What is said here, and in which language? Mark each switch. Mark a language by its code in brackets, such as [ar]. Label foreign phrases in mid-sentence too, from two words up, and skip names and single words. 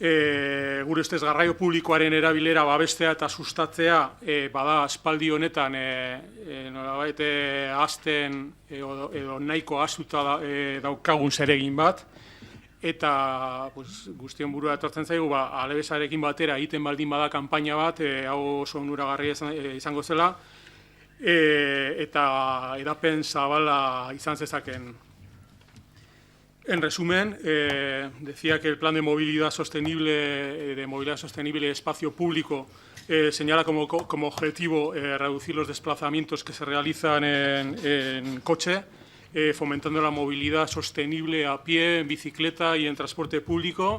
[eu] gure ustez garraio publikoaren erabilera babestea eta sustatzea bada aspaldi honetan nolabait hasten edo nahiko ahaztuta daukagun zeregin bat, eta guztion burua etortzen zaigu, Alavesarekin batera egiten baldin bada kanpaina bat, hau oso onuragarria izango zela, eta edapen zabala izan zezaken. [es] En resumen, decía que el plan de movilidad sostenible y espacio público señala como objetivo reducir los desplazamientos que se realizan en coche, fomentando la movilidad sostenible a pie, en bicicleta y en transporte público.